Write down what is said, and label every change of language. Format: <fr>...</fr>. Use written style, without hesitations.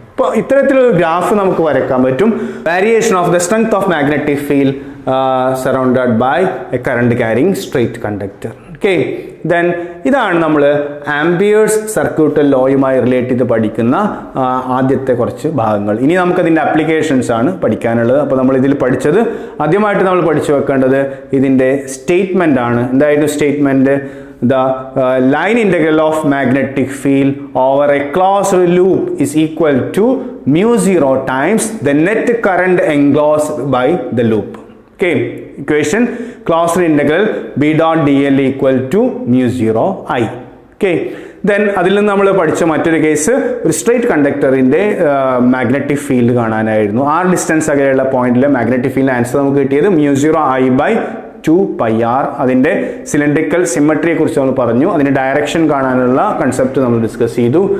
<ml>അപ്പോൾ ഇത്തരത്തിലൊരു ഗ്രാഫ് നമുക്ക് വരയ്ക്കാൻ പറ്റും.</ml> <en>Variation of the strength of magnetic field surrounded by a current carrying straight conductor.</en> <ml>Okay, then ഇതാണ് നമ്മൾ ആംപിയേഴ്സ് സർക്യൂട്ട് ലോയുമായി റിലേറ്റ് ചെയ്ത് പഠിക്കുന്ന ആദ്യത്തെ കുറച്ച് ഭാഗങ്ങൾ. ഇനി നമുക്കതിൻ്റെ ആപ്ലിക്കേഷൻസ് ആണ് പഠിക്കാനുള്ളത്. അപ്പോൾ നമ്മൾ ഇതിൽ പഠിച്ചത് ആദ്യമായിട്ട് നമ്മൾ പഠിച്ചു വെക്കേണ്ടത് ഇതിൻ്റെ സ്റ്റേറ്റ്മെൻ്റ് ആണ്. എന്തായിരുന്നു statement?</ml> <en>The line integral of magnetic field over a closed loop is equal to μ0 times the net current enclosed by the loop. Okay, equation closed integral B dot dl equal to μ0 I.</en> <ml>Okay, then അതിൽ നിന്ന് നമ്മൾ പഠിച്ച മറ്റൊരു case ഒരു straight കണ്ടക്ടറിൻ്റെ magnetic field കാണാനായിരുന്നു. R distance അകലെയുള്ള പോയിന്റിലെ magnetic field answer നമുക്ക് കിട്ടിയത് μ0 I/2 2πr. അതിൻ്റെ സിലിണ്ടറിക്കൽ സിമ്മട്രിയെ കുറിച്ച് നമ്മൾ പറഞ്ഞു, അതിൻ്റെ ഡയറക്ഷൻ കാണാനുള്ള കൺസെപ്റ്റ് നമ്മൾ ഡിസ്കസ് ചെയ്തു.</ml>